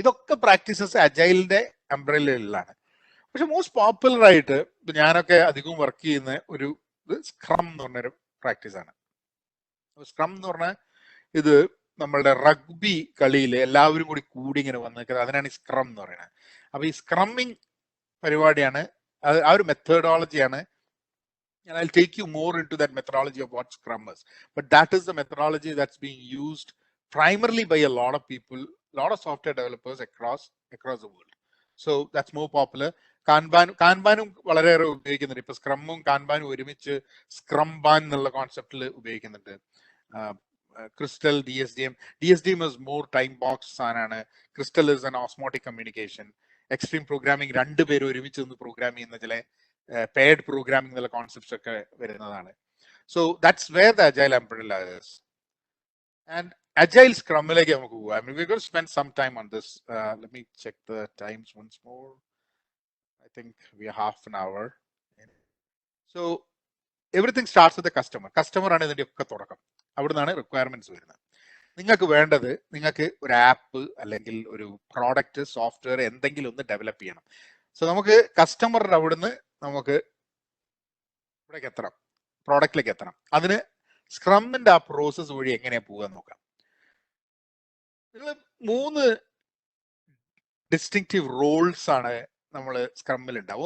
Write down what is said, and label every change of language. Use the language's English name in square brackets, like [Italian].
[Malayalam] ഇതൊക്കെ പ്രാക്ടീസസ് അജൈലിന്റെ അംബ്രല്ലയിലാണ്. പക്ഷെ most popular ആയിട്ട് ഞാനൊക്കെ അധികവും വർക്ക് ചെയ്യുന്ന ഒരു സ്ക്രം എന്ന് പറഞ്ഞൊരു പ്രാക്ടീസ് ആണ്. സ്ക്രം എന്ന് പറഞ്ഞാൽ ഇത് നമ്മളുടെ റഗ്ബി കളിയിൽ എല്ലാവരും കൂടി ഇങ്ങനെ വന്നിരിക്കുന്നത്, അതിനാണ് ഈ സ്ക്രം എന്ന് പറയുന്നത്. അപ്പൊ ഈ സ്ക്രമ്മിങ് പരിപാടിയാണ്, ആ ഒരു മെത്തഡോളജിയാണ്. [English] And I'll take you more into that methodology of what Scrum is. But that is the methodology that's being used primarily by a lot of people, a lot of software developers across the world. So that's more popular. [Malayalam] കാൻബാനും വളരെയേറെ ഉപയോഗിക്കുന്നുണ്ട്. ഇപ്പൊ സ്ക്രമ്മും കാൻബാനും ഒരുമിച്ച് സ്ക്രംബാൻ എന്നുള്ള കോൺസെപ്റ്റിൽ ഉപയോഗിക്കുന്നുണ്ട്. [English] Crystal, DSDM is more time box [Malayalam] സാധനമാണ്. [English] Crystal is an osmotic communication. [Malayalam] Extreme programming രണ്ടുപേരും ഒരുമിച്ച് നിന്ന് പ്രോഗ്രാം ചെയ്യുന്ന ചില paired programming എന്നുള്ള കോൺസെപ്റ്റ്സ് ഒക്കെ വരുന്നതാണ്. [English] So that's where the agile umbrella is. And agile [Malayalam] സ്ക്രമ്മിലേക്ക് നമുക്ക് പോകാം. [English] I mean, we're going to spend some time on this. Let me check the times once more. I think we are half an hour. So everything starts with the customer [Malayalam] ആണ് ഇതിന്റെ ഒക്കെ തുടക്കം. അവിടെ നിന്നാണ് requirements വരുന്നത്. നിങ്ങൾക്ക് വേണ്ടത്, നിങ്ങൾക്ക് ഒരു ആപ്പ് അല്ലെങ്കിൽ ഒരു പ്രോഡക്റ്റ്, സോഫ്റ്റ്വെയർ എന്തെങ്കിലും ഒന്ന് ഡെവലപ്പ് ചെയ്യണം. സോ നമുക്ക് കസ്റ്റമറുടെ അവിടുന്ന് നമുക്ക് ഇവിടേക്ക് എത്തണം, പ്രോഡക്റ്റിലേക്ക് എത്തണം. അതിന് സ്ക്രമിന്റെ ആ പ്രോസസ് വഴി എങ്ങനെയാ പോകാൻ നോക്കാം. നിങ്ങൾ 3 ഡിസ്റ്റിങ്റ്റീവ് റോൾസ് ആണ് നമ്മൾ സ്ക്രമ്മിൽ ഉണ്ടാവും.